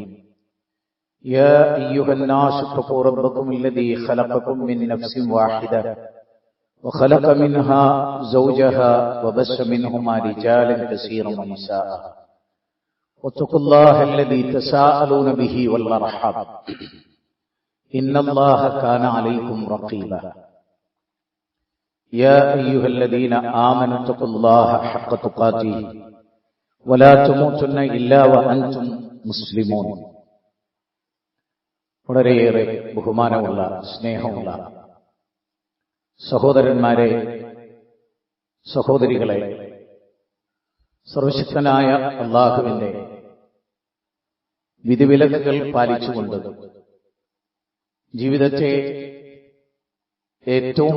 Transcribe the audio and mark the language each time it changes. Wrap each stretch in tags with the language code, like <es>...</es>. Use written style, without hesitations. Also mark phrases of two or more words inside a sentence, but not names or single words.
<ar>يا أيها الناس اتقوا ربكم الذي خلقكم من نفس واحدة وخلق منها زوجها وبث منهما رجالا كثيرا ونساء واتقوا الله الذي تساءلون به والأرحام إن الله كان عليكم رقيبا. يا أيها الذين آمنوا اتقوا الله حق تقاته ولا تموتن إلا وأنتم مسلمون.</ar> <ml>വളരെയേറെ ബഹുമാനമുള്ള സ്നേഹമുള്ള സഹോദരന്മാരെ, സഹോദരികളെ, സർവശക്തനായ അല്ലാഹുവിന്റെ വിധിവിലക്കുകൾ പാലിച്ചുകൊണ്ട് ജീവിതത്തെ ഏറ്റവും</ml>